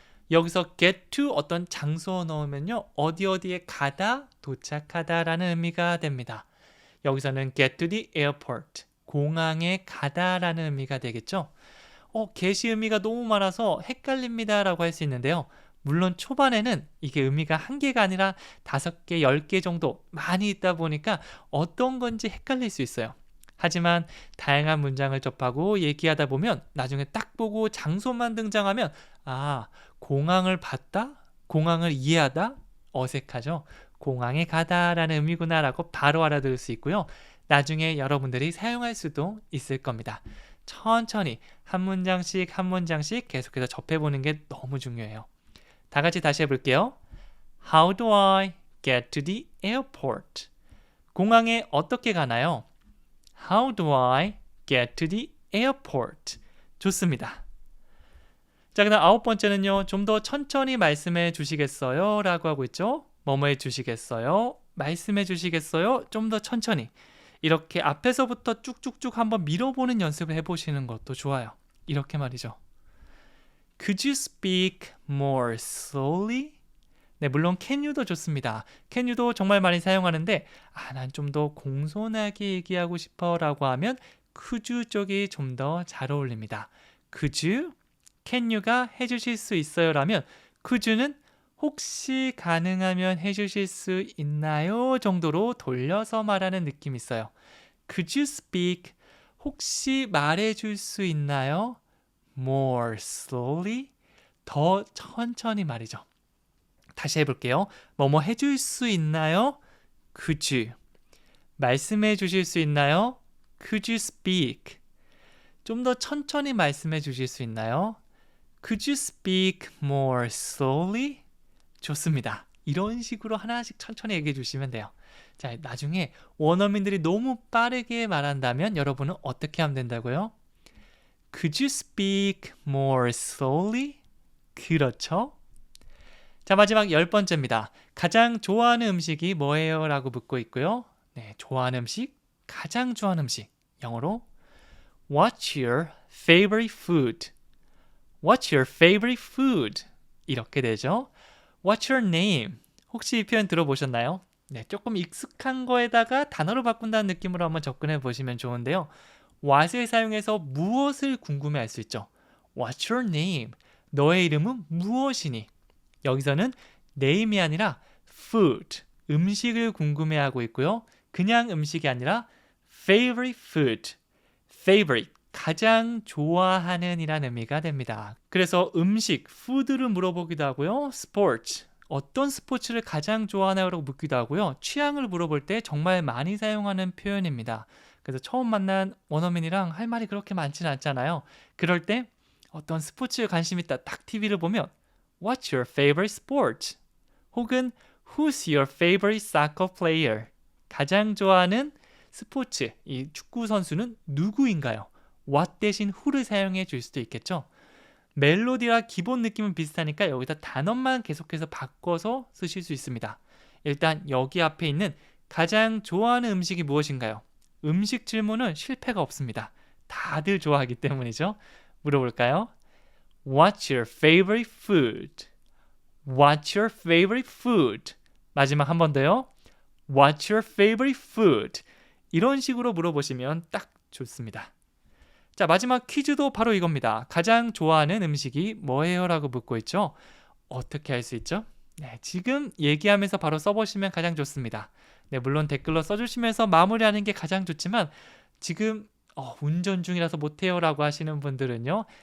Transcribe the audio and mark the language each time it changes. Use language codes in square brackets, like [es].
[ko] 여기서 [en] get to [ko] 어떤 장소 넣으면요. 어디에 가다, 도착하다 라는 의미가 됩니다. 여기서는 [en] get to the airport. [ko] 공항에 가다 라는 의미가 되겠죠. get이 의미가 너무 많아서 헷갈립니다 라고 할 수 있는데요. 물론 초반에는 이게 의미가 1개가 아니라 5개, 10개 정도 많이 있다 보니까 어떤 건지 헷갈릴 수 있어요. 하지만 다양한 문장을 접하고 얘기하다 보면 나중에 딱 보고 장소만 등장하면 공항을 봤다? 공항을 이해하다? 어색하죠? 공항에 가다 라는 의미구나 라고 바로 알아들을 수 있고요. 나중에 여러분들이 사용할 수도 있을 겁니다. 천천히 한 문장씩 한 문장씩 계속해서 접해보는 게 너무 중요해요. 다 같이 다시 해볼게요. [en] How do I get to the airport? [ko] 공항에 어떻게 가나요? [en] How do I get to the airport? [ko] 좋습니다. 자, 그 다음 9번째는요. 좀 더 천천히 말씀해 주시겠어요? 라고 하고 있죠. 뭐뭐 해 주시겠어요? 말씀해 주시겠어요? 좀 더 천천히. 이렇게 앞에서부터 쭉쭉쭉 한번 밀어보는 연습을 해보시는 것도 좋아요. 이렇게 말이죠. [en] Could you speak more slowly? [ko] 네, 물론 [en] can you [ko] 도 좋습니다. can you도 정말 많이 사용하는데 난 좀 더 공손하게 얘기하고 싶어 라고 하면 [en] could you [ko] 쪽이 좀 더 잘 어울립니다. [en] could you, can you [ko] 가 해주실 수 있어요 라면 [en] could you [ko] 는 혹시 가능하면 해주실 수 있나요? 정도로 돌려서 말하는 느낌이 있어요. [en] Could you speak? [ko] 혹시 말해줄 수 있나요? [en] More slowly? [ko] 더 천천히 말이죠. 다시 해볼게요. 뭐뭐 해줄 수 있나요? [en] Could you? [ko] 말씀해 주실 수 있나요? [en] Could you speak? [ko] 좀 더 천천히 말씀해 주실 수 있나요? [en] Could you speak more slowly? [ko] 좋습니다. 이런 식으로 하나씩 천천히 얘기해 주시면 돼요. 자, 나중에 원어민들이 너무 빠르게 말한다면 여러분은 어떻게 하면 된다고요? [en] Could you speak more slowly? [ko] 그렇죠? 자, 마지막 10번째입니다. 가장 좋아하는 음식이 뭐예요? 라고 묻고 있고요. 네, 좋아하는 음식, 가장 좋아하는 음식. 영어로 [en] What's your favorite food? What's your favorite food? [ko] 이렇게 되죠. [en] What's your name? [ko] 혹시 이 표현 들어보셨나요? 네, 조금 익숙한 거에다가 단어로 바꾼다는 느낌으로 한번 접근해 보시면 좋은데요. what을 사용해서 무엇을 궁금해 할 수 있죠. [en] What's your name? [ko] 너의 이름은 무엇이니? 여기서는 name이 아니라 food, 음식을 궁금해하고 있고요. 그냥 음식이 아니라 [en] favorite food, favorite, [ko] 가장 좋아하는 이라는 의미가 됩니다. 그래서 음식, food를 물어보기도 하고요. sports, 어떤 스포츠를 가장 좋아하나요? 라고 묻기도 하고요. 취향을 물어볼 때 정말 많이 사용하는 표현입니다. 그래서 처음 만난 원어민이랑 할 말이 그렇게 많지는 않잖아요. 그럴 때 어떤 스포츠에 관심 있다 딱 TV를 보면 [en] What's your favorite sport? [ko] 혹은 [en] Who's your favorite soccer player? [ko] 가장 좋아하는 스포츠, 이 축구 선수는 누구인가요? [en] What [ko] 대신 [en] who [ko] 를 사용해 줄 수도 있겠죠. 멜로디와 기본 느낌은 비슷하니까 여기다 단어만 계속해서 바꿔서 쓰실 수 있습니다. 일단 여기 앞에 있는 가장 좋아하는 음식이 무엇인가요? 음식 질문은 실패가 없습니다. 다들 좋아하기 때문이죠. 물어볼까요? [en] What's your favorite food? What's your favorite food? [ko] 마지막 한 번 더요. [en] What's your favorite food? [ko] 이런 식으로 물어보시면 딱 좋습니다. 자, 마지막 퀴즈도 바로 이겁니다. 가장 좋아하는 음식이 뭐예요? 라고 묻고 있죠. 어떻게 할 수 있죠? 네, 지금 얘기하면서 바로 써보시면 가장 좋습니다. 네, 물론 댓글로 써주시면서 마무리하는 게 가장 좋지만 지금 운전 중이라서 못해요 라고 하시는 분들은요.